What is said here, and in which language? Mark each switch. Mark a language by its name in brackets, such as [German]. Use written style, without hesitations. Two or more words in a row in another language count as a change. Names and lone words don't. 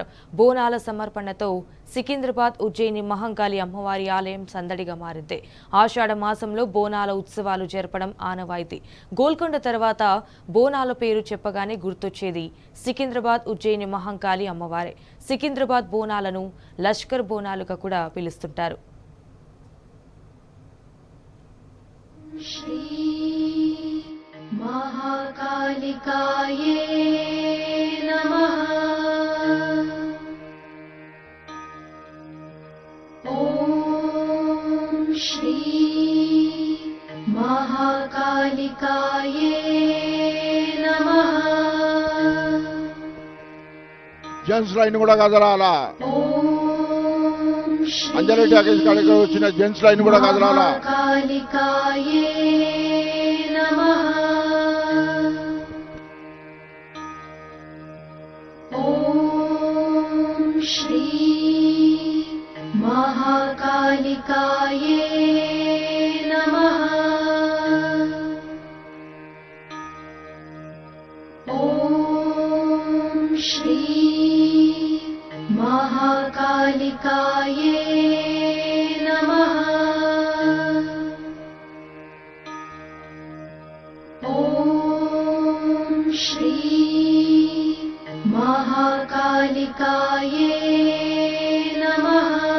[Telugu] బోనాల సమర్పణతో సికింద్రాబాద్ ఉజ్జయిని మహంకాళి అమ్మవారి ఆలయం సందడిగా మారింది. ఆషాఢ మాసంలో బోనాల ఉత్సవాలు జరపడం ఆనవాయితీ. గోల్కొండ తర్వాత బోనాల పేరు చెప్పగానే గుర్తొచ్చేది సికింద్రాబాద్ ఉజ్జయిని మహంకాళి అమ్మవారే. సికింద్రాబాద్ బోనాలను లష్కర్ బోనాలుగా కూడా పిలుస్తుంటారు. [Sanskrit] श्री महाकालिकाये नमः। ओम श्री महाकालिकाये नमः। [English] gents line [Telugu] కూడా కదలాలా. అంజలి టాకీస్ కాడికి వచ్చిన [English] gents line [Telugu] కూడా కదలాలా. [Sanskrit] కాళికాయే నమః. ఓం శ్రీ మహాకాళికాయే నమః. ఓం శ్రీ महाकालिकाये नमः। ओम श्री महाकालिकाये नमः।